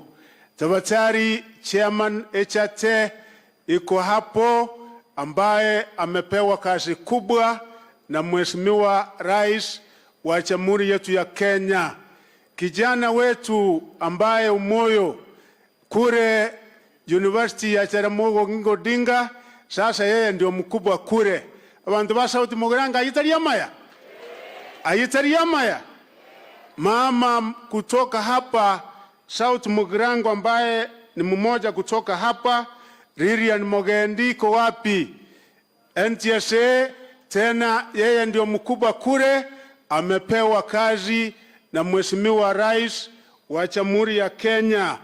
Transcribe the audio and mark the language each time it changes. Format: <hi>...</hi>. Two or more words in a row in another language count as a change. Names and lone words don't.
<sw>Tafadhali Chairman HT iko hapo ambaye amepewa kazi kubwa na Mheshimiwa Rais wa Jamhuri yetu ya Kenya. Kijana wetu ambaye umoyo kure University ya Jaramogi Odinga, sasa yeye ndio mkubwa kure.</sw> <guz>Abantu ba South Mugirango ayitariamaya.</guz> <sw>Mama kutoka hapa South Mugirango ambaye ni mmoja kutoka hapa, Lilian Mogendi ko wapi? NTSA tena yeye ndio mkubwa kure, amepewa kazi na Mheshimiwa Rais wa Jamhuri ya Kenya.</sw>